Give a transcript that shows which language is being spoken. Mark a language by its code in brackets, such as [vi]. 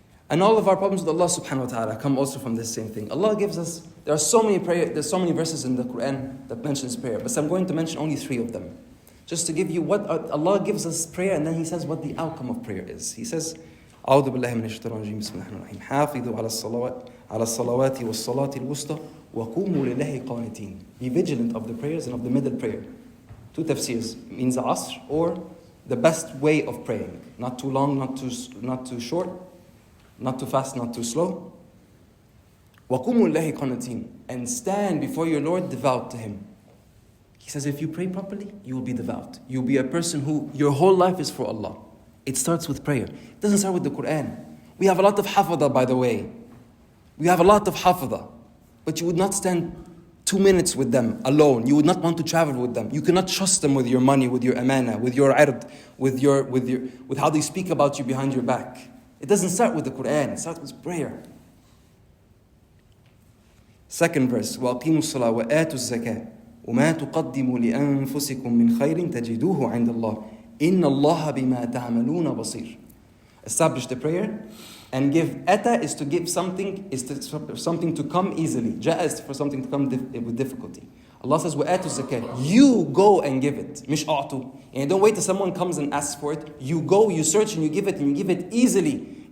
[en] And all of our problems with Allah subhanahu wa ta'ala come also from this same thing. Allah gives us, there's so many verses in the Quran that mentions prayer, but I'm going to mention only 3 of them. Just to give you what Allah gives us prayer, and then He says what the outcome of prayer is. He says, [ar] أعوذ بالله من الشيطان الرجيم بسم الله الرحمن الرحيم حافظوا على الصلوات والصلاة الوسطى وقوموا لله قانتين. [en] Be vigilant of the prayers and of the middle prayer. 2 tafsirs means asr, or the best way of praying. Not too long, not too short, not too fast, not too slow. [ar] وَقُومُوا اللَّهِ قَانِتِينَ. [en] And stand before your Lord devout to Him. He says if you pray properly, you will be devout. You'll be a person who, your whole life is for Allah. It starts with prayer. It doesn't start with the Quran. We have a lot of hafadah, by the way. We have a lot of hafadah. But you would not stand 2 minutes with them alone. You would not want to travel with them. You cannot trust them with your money, with your amana, with your ird, with how they speak about you behind your back. It doesn't start with the Quran. It starts with prayer. Second verse, [ar] وَأَقِيمُوا الصَّلَاةَ وَآتُوا الزَّكَاةَ وَمَا تُقَدِّمُوا لِأَنفُسِكُم مِّنْ خَيْرٍ تَجِدُوهُ عِندَ اللَّهِ إِنَّ اللَّهَ بِمَا تَعْمَلُونَ بَصِيرٌ. [en] Establish the prayer and give. Ata is to give something, for something to come easily. Ja'a is for something to come with difficulty. Allah says, [ar] وَآتُوا الزَّكَاةَ. [en] You go and give it. [ar] مش أعطوا. [en] And don't wait till someone comes and asks for it. You go, you search, and you give it easily.